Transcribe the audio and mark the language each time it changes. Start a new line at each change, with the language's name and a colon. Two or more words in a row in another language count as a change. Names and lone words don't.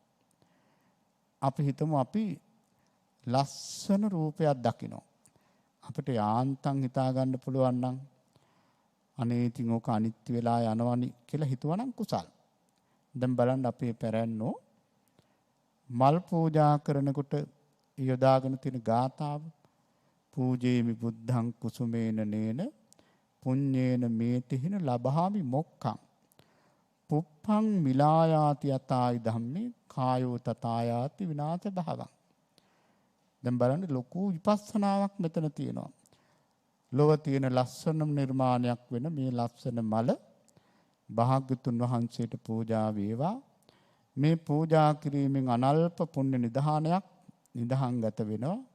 Sinhala: අපි හිතමු අපි ලස්සන රූපයක් දකිනවා. අපිට යාන්තම් හිතා ගන්න පුළුවන් නම් අනේ ඉතින් ඕක අනිත්‍ය වෙලා යනවනි කියලා හිතුවනම් කුසල්. දැන් බලන්න අපේ පැරැන්නෝ මල් පූජා කරනකොට යොදාගෙන තියෙන ගාථාව
Pali: පූජේමි බුද්ධං කුසුමේන නේන පුඤ්ඤේන මේතිහින ලබහාමි මොක්ඛං පුප්පං මිලායාති යතායි ධම්මේ කායෝ තථායාති විනාශ භවං.
Sinhala: දැන් බලන්න ලොකු විපස්සනාවක් මෙතන තියෙනවා. ලොව තියෙන ලස්සනම නිර්මාණයක් වෙන මේ ලස්සන මල භාග්‍යතුන් වහන්සේට පූජා වේවා. මේ පූජා කිරීමෙන් අනල්ප පුණ්‍ය නිධානයක් නිධාංගත වෙනවා.